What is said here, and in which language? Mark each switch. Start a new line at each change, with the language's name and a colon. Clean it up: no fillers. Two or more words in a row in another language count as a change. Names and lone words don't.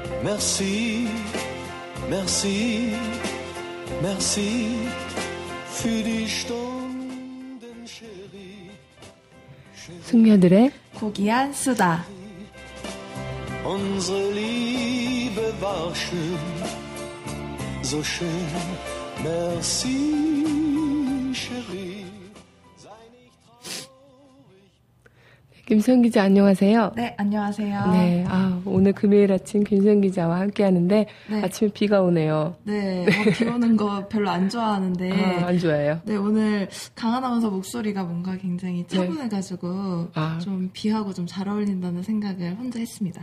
French: Merci, merci, merci
German: für die Stunden, Chérie.
Korean: 숙녀들의 고귀한 수다.
German: Unsere Liebe war schön, so schön.
French: Merci, chérie.
Korean: 김수영 기자 안녕하세요. 네, 안녕하세요. 네, 오늘 금요일 아침 김수영 기자와 함께 하는데 네. 아침에 비가 오네요. 네, 비 오는 거 별로 안 좋아하는데. 안 좋아해요? 네, 오늘 강아나운서 목소리가 뭔가 굉장히 차분해가지고 좀 비하고 좀 잘 어울린다는 생각을 혼자 했습니다.